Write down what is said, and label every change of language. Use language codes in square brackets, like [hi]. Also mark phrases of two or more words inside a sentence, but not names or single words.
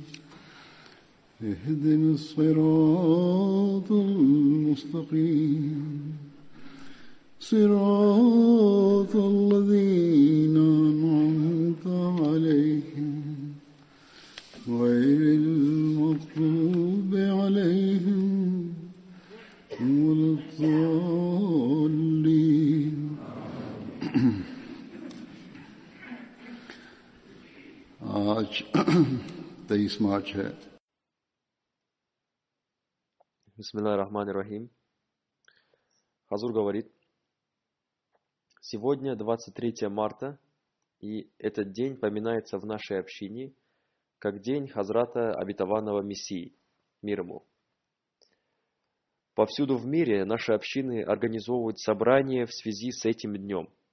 [ar] اهدنا الصراط المستقيم صراط الذين أنعمت عليهم غير المغضوب عليهم ولا الضالين. [hi] आज 23 मार्च है. [ar] بسم الله الرحمن الرحيم. [ru] Хазур говорит: сегодня 23 марта, и этот день поминается в нашей общине как день Хазрата Обетованного Мессии, мир ему. Повсюду в мире наши общины организовывают собрания в связи с этим днем.